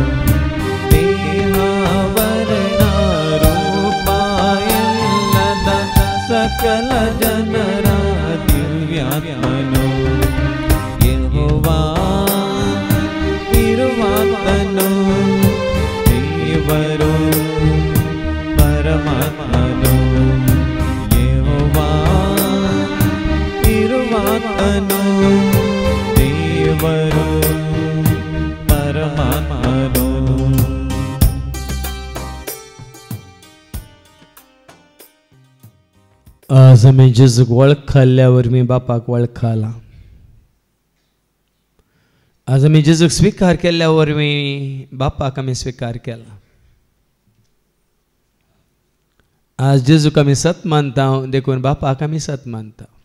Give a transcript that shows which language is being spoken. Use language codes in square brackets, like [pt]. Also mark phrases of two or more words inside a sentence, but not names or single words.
[kn] ದೇಹಾವರಣ ರೂಪ ಎಲ್ಲದ ಸಕಲ ಜನರ ದಿವ್ಯಾತ್ಮನು ಯೆಹೋವಾ ಇರುವಾತನು ದೇವರು ಪರಮಾತ್ಮನು ಯೆಹೋವಾ ಇರುವಾತನು ದೇವರು ಪರಮಾತ್ಮನು [kok] आज आम्ही जेजूक वळखल्यावर मी बापाक वळखला आज आम्ही जेजूक स्वीकार केल्यावर मी बापाक आम्ही स्वीकार केला आज जेजूक आम्ही सत मानता देखून बापाक आम्ही सत मानता